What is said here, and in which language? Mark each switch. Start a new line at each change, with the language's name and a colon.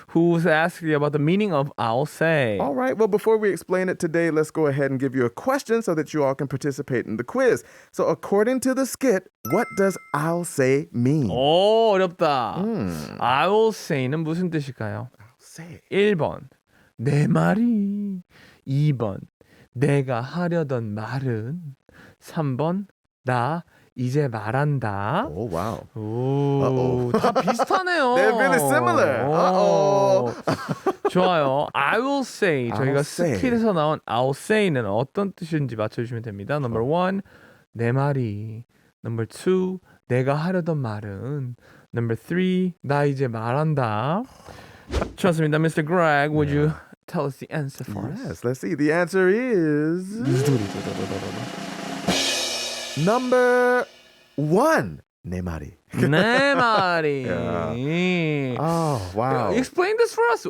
English: Who's asking about the meaning of I'll say. All right. Well, before we explain it today, let's go ahead and give you a question so that you all can participate in the quiz. So according to the skit, what does I'll say mean?
Korean: 어렵다. I will say는 무슨 뜻일까요?
English: Say.
Korean: 1번 내 말이 2번 내가 하려던 말은 3번 나 이제 말한다.
English: Oh, wow.
Korean: 오, 다 비슷하네요.
English: They're really similar. Uh-oh.
Korean: 좋아요.
English: I will say.
Korean: 저희가
English: I'll say.
Korean: 스킬에서 나온 I'll say는 어떤 뜻인지 맞춰주시면 됩니다. Number 1, 내 말이. Number 2, 내가 하려던 말은. Number 3, 나 이제 말한다. 좋습니다. Mr.
English: Greg, would you tell us the answer for us? Yes, let's see. The answer is number 1.
Korean: 내 말이. 내 말이.
English: Oh, wow. Explain this for us.